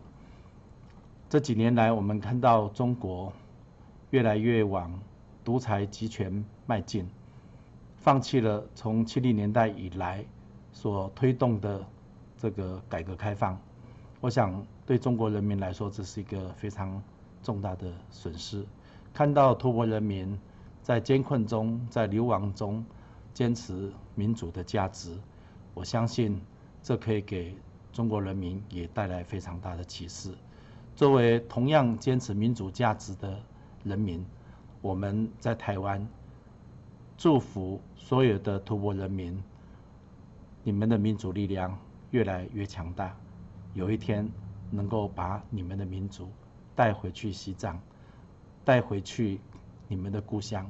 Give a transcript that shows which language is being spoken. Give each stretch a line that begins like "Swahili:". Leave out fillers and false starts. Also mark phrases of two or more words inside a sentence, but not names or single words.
Chinese: 這幾年來我們看到中國越來越往獨裁集權邁進，放棄了從70年代以來所推動的這個改革開放。我想對中國人民來說，這是一個非常重大的損失。看到吐蕃人民在艱困中、在流亡中坚持民主的价值，我相信这可以给中国人民也带来非常大的启示。作为同样坚持民主价值的人民，我们在台湾祝福所有的吐蕃人民，你们的民主力量越来越强大，有一天能够把你们的民主带回去西藏，带回去你们的故乡。